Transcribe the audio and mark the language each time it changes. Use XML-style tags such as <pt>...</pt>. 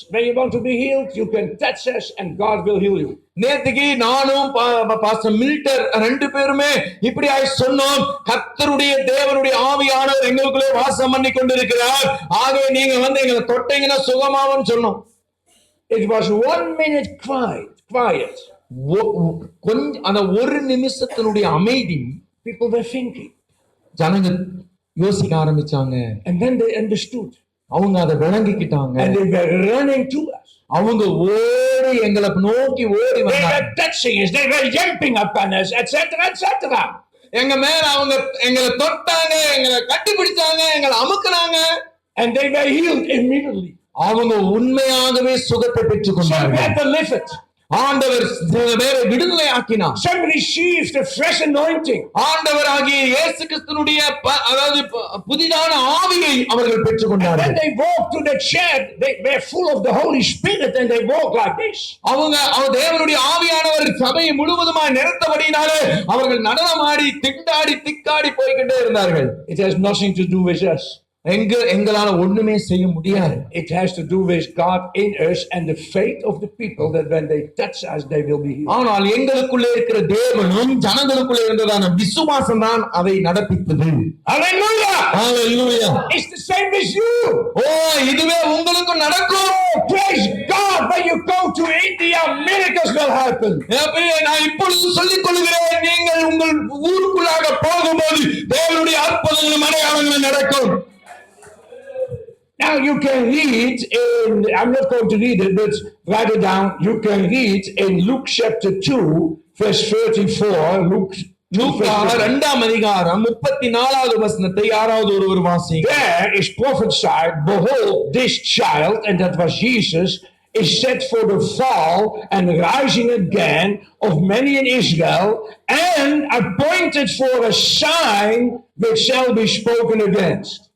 <en>When you want to be healed, you can touch us and God will heal you.</en> <ta>நேத்துக்கு நானும் pastor மில்டர் 2 பேருமே இப்படி சொன்னோம், கர்த்தருடைய தேவனுடைய ஆவியானவர் எங்களுக்குள்ளே வாசம் பண்ணி கொண்டிருக்கிறார், ஆகவே நீங்க எங்களை தொட்டீங்கன்னா சுகமாவும் சொன்னோம்.</ta> <en>It was 1 minute quiet.</en> <ta>கொஞ்சம் அந்த 1 நிமிஷத்தினுடைய அமைதி.</ta> <en>People were thinking.</en> <ta>ஜனங்க யோசிக்க ஆரம்பிச்சாங்க.</ta> <en>And then they understood.</en> <ta>அவங்க அதை விளங்கிக்கிட்டாங்க.</ta> <en>And they were running to us.</en> <ta>அவங்க ஓடி எங்களை நோக்கி ஓடி வந்தாங்க.</ta> <en>They</en> <ta>வந்தாங்க.</ta> <en>were touching us, they were jumping upon us, etc.</en> <ta>எங்க மேல அவங்க எங்களை தொட்டாங்க, எங்களை கட்டிப்பிடிச்சாங்க, எங்களை அமுக்குனாங்க.</ta> <en>And they were healed immediately.</en> <ta>அவங்க உண்மையாகவே சுகத்தை பெற்றுக் கொண்டார்கள்.</ta> <en>Some had delivered.</en> <ta>ஆண்டவர் விடுதலை ஆக்கினார்.</ta> <en>Some received a fresh anointing.</en> <ta>ஆண்டவராகிய இயேசு இயேசு கிறிஸ்துனுடைய அதாவது புதிதான ஆவியை அவர்கள்</ta> <en>When</en> <ta>பெற்றுக்கொண்டார்கள்.</ta> <en>they walk to the church, they're full of the Holy Spirit and they walk like this.</en> <ta>அவங்க தேவனுடைய ஆவியானவர் சபையை முழுவதுமாய் நிறைத்தபடினாலே அவர்கள் நடனமாடி திக்காடி போய்கிட்டே இருந்தார்கள்.</ta> <en>It has nothing to do with us.</en> <ta>எங்களால ஒண்ணுமே செய்ய முடியாது.</ta> <en>It has to do with God in us and the faith of the people that when they touch us, they will be healed.</en> <ta>ஆனால் எங்களுக்குள்ளே இருக்கிற தேவனும் ஜனங்களுக்குள்ளே இருந்ததான விசுவாசம் தான் அதை நடப்பித்தது.</ta> <en>Hallelujah! Hallelujah! It's the same with you.</en> <ta>ஓ, இதுவே உங்களுக்கு நடக்கும்.</ta> <en>Praise God! When you go to India, miracles will happen.</en> <ta>நான் இப்பொழுது சொல்லிக் கொள்கிறேன், நீங்கள் உங்கள் ஊருக்குள்ளாக போகும்போது தேவனுடைய அற்புதங்களும் அடையாளங்களும் நடக்கும்.</ta> <en>Now you can read in, I'm not going to read it, but write it down. You can read in Luke chapter 2, verse 34. Luke</en> <ta>லூக்கா 2ஆம் அதிகாரம் 34வது வசனத்தை யாராவது ஒருவர் வாசிங்க.</ta> <en>There is prophesied, behold, this child, and that was Jesus, is set for the fall and rising again of many in Israel, and appointed for a sign which shall be spoken against.</en>